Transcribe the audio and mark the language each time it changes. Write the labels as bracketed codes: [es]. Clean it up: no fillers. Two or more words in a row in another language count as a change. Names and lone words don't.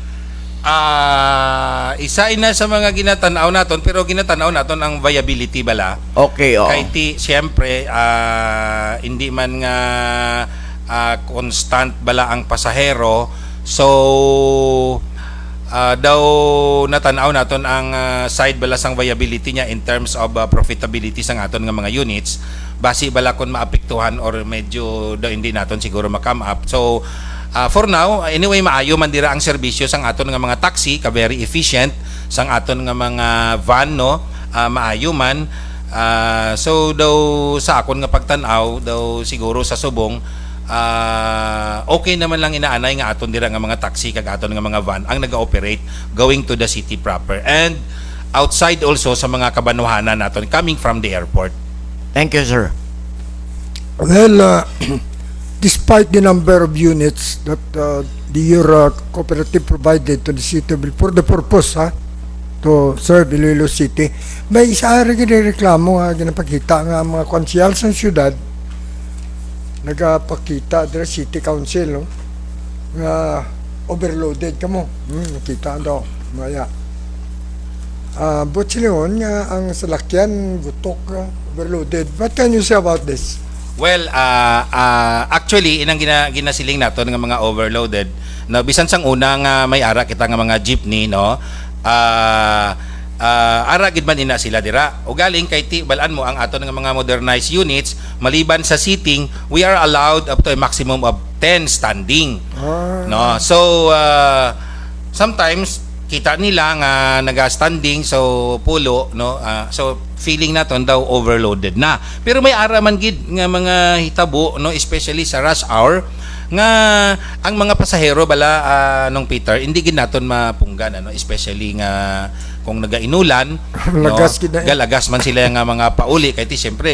[hil] Isa ina sa mga ginatanaw naton pero ginatanaw naton ang viability bala. Okay, oo. Kay siyempre hindi man nga constant bala ang pasahero, so daw natanaw naton ang side bala sang viability niya [en] in terms of profitability [hil] sang aton nga mga units basi bala kon maapektuhan or medyo daw hindi naton siguro ma-come up. [en] So for now, anyway, [hil] maayo man dira ang serbisyo sang aton nga mga taxi, ka [en] very efficient, [hil] sang aton nga mga van, no, maayo man. So daw sa akon nga pagtan-aw, daw siguro sa subong, okay naman lang inaanay nga aton dira nga mga taxi kag aton nga mga van ang naga-operate [en] going to the city proper and outside also [hil] sa mga kabanuhanan naton coming from the airport. [en] Thank you, sir. Well, despite the number of units that your cooperative provided to the city for the purpose to serve Iloilo City, [hil] may isa rin reklamo nga ginapakita nga mga konsyal sa syudad nagapakita dira City Council, no, nga overloaded kamo. Nakita daw maya. But sila nga ang salakyan gutok overloaded. [en] What can you say about this? [hil] Well, actually inang ginasiling naton nga mga overloaded na bisan sang una nga may ara kita nga mga jeepney, no, ara gid man ina sila dira ugaling kay balaan mo ang aton nga mga modernized units maliban sa seating [en] we are allowed up to a maximum of 10 standing, [hil] no. So sometimes kita nila nga naga-standing so pulo, no, so feeling naton daw overloaded na pero may ara man gid nga mga hitabo, no, especially sa [en] rush hour [hil] nga ang mga pasahero bala nung Peter hindi gid naton mapunggan, ano, especially nga kung nagainulan, no, galagas man sila nga mga pauli kay ti syempre